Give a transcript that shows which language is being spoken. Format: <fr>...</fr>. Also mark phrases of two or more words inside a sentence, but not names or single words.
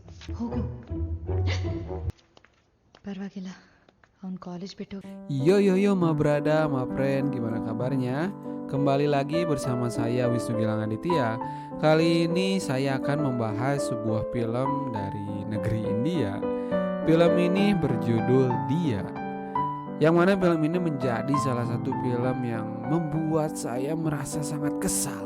<kn>ಹೋಗು ಪರವಾಗಿಲ್ಲ ಅವ್ನು ಕಾಲೇಜ್ ಬಿಟ್ಟು</kn> <en>Yo yo yo ma brada, ma friend,</en> <id>gimana kabarnya? Kembali lagi bersama saya Wisnu Gilang Aditya. Kali ini saya akan membahas sebuah film dari negeri India. Film ini berjudul Dia. Yang mana film ini menjadi salah satu film yang membuat saya merasa sangat kesal.</id>